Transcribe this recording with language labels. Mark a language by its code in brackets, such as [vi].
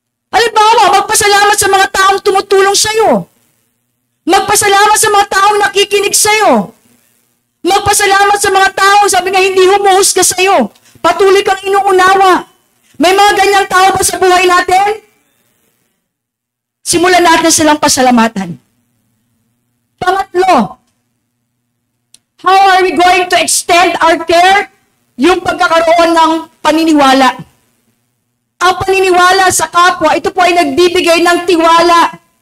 [tl] Halimbawa, magpasalamat sa mga taong tumutulong sa'yo. Magpasalamat sa mga taong nakikinig sa'yo. Magpasalamat sa mga taong sabi nga hindi humuhusga sa'yo. Patuloy kang inuunawa. May mga ganyang tao ba sa buhay natin? Simulan natin silang pasalamatan. [en] Pangatlo, how are we going to extend our care? [tl] Yung pagkakaroon ng paniniwala. Ang paniniwala sa kapwa, ito po ay nagbibigay ng tiwala.